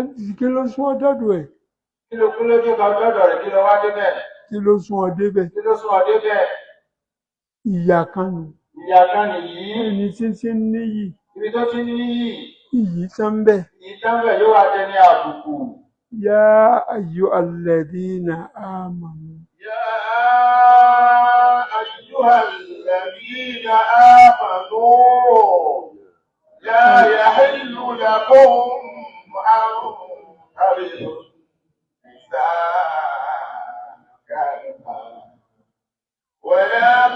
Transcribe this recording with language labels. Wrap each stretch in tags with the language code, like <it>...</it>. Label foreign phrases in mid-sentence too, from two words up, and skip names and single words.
<yo>Kí ló sún ọ dọ́dọ̀ ẹ̀? Kí ló dé dọ́dọ̀ rẹ̀? Kí ló wá débẹ̀? Kí ló sún ọ débẹ̀? Kí ló sún ọ débẹ̀? Ìyà kan nù. Ìyà kan nìyí. Ẹni tí ń níyì. Ibi tó ti ń níyì. Iyì tán bẹ̀. Iyì tán bẹ̀ yóò wá jẹ ní àbùkù.</yo> <ar>يا أيها الذين آمنوا. يا أيها الذين آمنوا. لا يحل لكم أن ترثوا ولا</ar>